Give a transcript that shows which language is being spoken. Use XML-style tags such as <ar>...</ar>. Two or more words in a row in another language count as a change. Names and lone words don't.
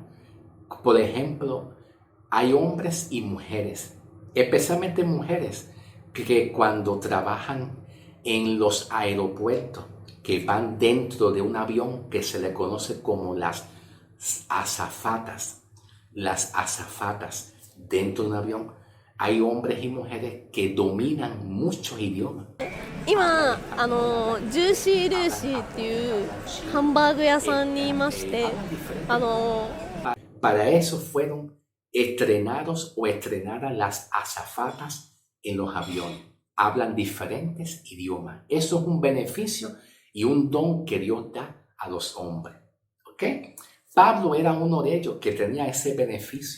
<es>Por ejemplo, hay hombres y mujeres, especialmente mujeres, que cuando trabajan en los aeropuertos, que van dentro de un avión que se le conoce como azafatas, las azafatas dentro de un avión, hay hombres y mujeres que dominan muchos idiomas.</es> <ja>今ジューシールーシーっていうハンバーグ屋さんにいまして、</ja> <es>Para eso fueron estrenados o estrenadas las azafatas en los aviones. Hablan diferentes idiomas. Eso es un beneficio y un don que Dios da a los hombres. ¿Ok? Pablo era uno de ellos que tenía ese beneficio.</es>